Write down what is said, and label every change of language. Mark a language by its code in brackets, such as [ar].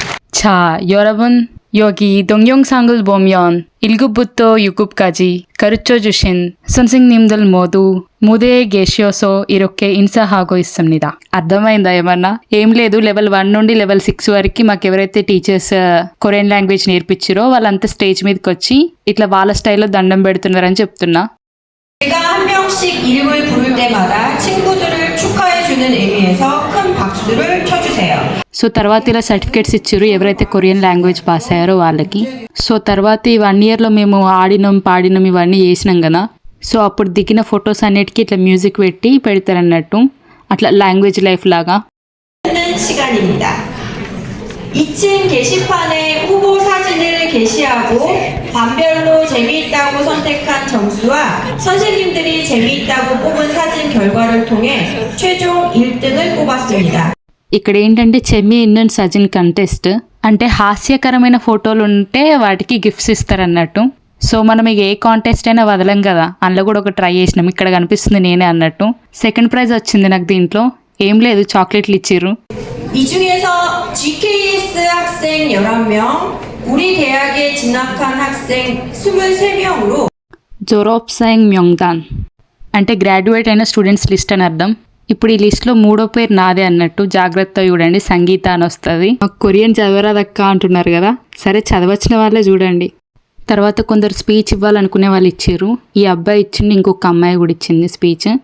[ko] 자, 여러분 여기 동영상을 보면 1급부터 6급까지 가르쳐주신 선생님들 모두 무대에 계셔서 이렇게 인사하고 있습니다. [te] అర్థమైందా ఏమన్నా? ఏం లేదు, లెవెల్ 1 నుండి లెవెల్ 6 వరకు మాకు ఎవరైతే టీచర్స్ కొరియన్ లాంగ్వేజ్ నేర్పించారో వాళ్ళంతా స్టేజ్ మీదకి వచ్చి ఇట్లా వాళ్ళ స్టైల్లో దండం పెడుతున్నారని చెప్తున్నా. [ko] 제가 한 명씩 이름을 부를 때마다 친구들을 축하해주는 의미에서 큰 박수를 쳐주세요. [te] సో తర్వాత ఇలా సర్టిఫికేట్స్ ఇచ్చారు ఎవరైతే కొరియన్ లాంగ్వేజ్ పాస్ అయ్యారో వాళ్ళకి. సో తర్వాత ఈ 1 ఇయర్లో మేము ఆడినాం పాడినాం ఇవన్నీ చేసినాం కదా. సో అప్పుడు దిగిన ఫొటోస్ అన్నిటికీ ఇట్లా మ్యూజిక్ పెట్టి పెడతారన్నట్టు, అట్లా లాంగ్వేజ్ లైఫ్ లాగా. [ko] 시간입니다. 2층 게시판에 후보 사진을 게시하고 반별로 재미있다고 선택한 점수와 선생님들이 재미있다고 뽑은 사진 결과를 통해 최종 1등을 뽑았습니다. [te] ఇక్కడ ఏంటంటే చెమ్మి ఇండియన్ సజిన్ కంటెస్ట్ అంటే హాస్యకరమైన ఫోటోలు ఉంటే వాటికి గిఫ్ట్స్ ఇస్తారన్నట్టు. సో మనం ఇక ఏ కాంటెస్ట్ అయినా వదలం కదా, అందులో కూడా ఒక ట్రై చేసినాం. ఇక్కడ కనిపిస్తుంది నేనే అన్నట్టు. 2nd ప్రైజ్ వచ్చింది నాకు. దీంట్లో ఏం లేదు, చాక్లెట్లు ఇచ్చిర్రు. [ko] 이 중에서 GKS 학생 11명, 우리 대학에 진학한 학생 23명으로 [te] జోరోప్సాయింగ్ మ్యోంగ్దాన్ అంటే గ్రాడ్యుయేట్ అయిన స్టూడెంట్స్ లిస్ట్ అని అర్థం. ఇప్పుడు ఈ లిస్ట్లో 3వ పేరు నాదే అన్నట్టు. జాగ్రత్త చూడండి, సంగీత అని వస్తుంది. కొరియన్ చదవరాదక్క అంటున్నారు కదా, సరే చదవచ్చిన వాళ్ళే చూడండి. తర్వాత కొందరు స్పీచ్ ఇవ్వాలనుకునే వాళ్ళు ఇచ్చారు. ఈ అబ్బాయి ఇచ్చింది, ఇంకొక అమ్మాయి కూడా ఇచ్చింది స్పీచ్.